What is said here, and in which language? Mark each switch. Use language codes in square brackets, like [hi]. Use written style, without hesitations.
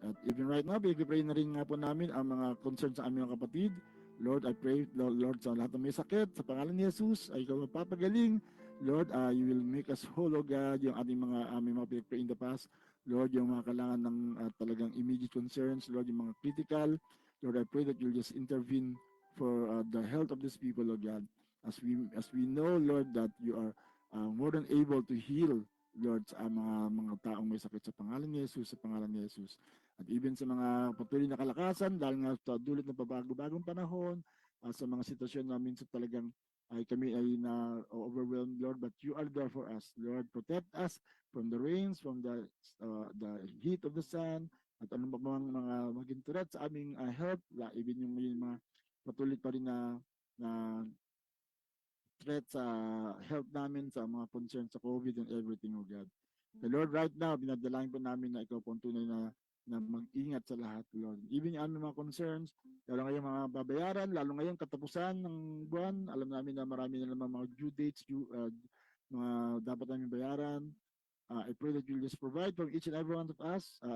[tl] At [en] even right now, [tl] pray na rin nga po namin ang mga concerns sa aming mga kapatid. [en] Lord, I pray, [tl] Lord, sa lahat ng may sakit, sa pangalan ni Jesus, ay ikaw magpapagaling. [en] Lord, you will make us whole, O God, [tl] yung aming mga [en] pray in the past. [tl] Lord, yung mga kailangan ng talagang [en] immediate concerns, [tl] Lord, yung mga critical. [en] Lord, I pray that you'll just intervene for the health of these people, O God. As we know, Lord, that you are more than able to heal, [tl] Lord, sa mga taong may sakit sa pangalan ni Jesus, sa pangalan ni Jesus. At even sa mga patuloy na kalakasan, dahil nga sa dulot ng bagong panahon, sa mga sitwasyon na minsan talagang kami ay na overwhelmed, Lord, [en] but you are there for us, [tl] Lord. [en] Protect us from the rains, from the heat of the sun, [tl] at anong mga maging [en] threat sa aming health, [tl] even yung mga patuloy pa rin na [en] threat sa health namin, sa mga concerns sa COVID and everything, oh God. [tl] So Lord, right now, binadalangin po namin na ikaw po ang tunay na mag-ingat sa lahat, Lord. Even yung aming mga concerns, lalo ngayong mga babayaran, lalo ngayong katapusan ng buwan, alam namin na marami na naman mga due dates, mga dapat namin bayaran. [en] I pray that you'll just provide for each and every one of us.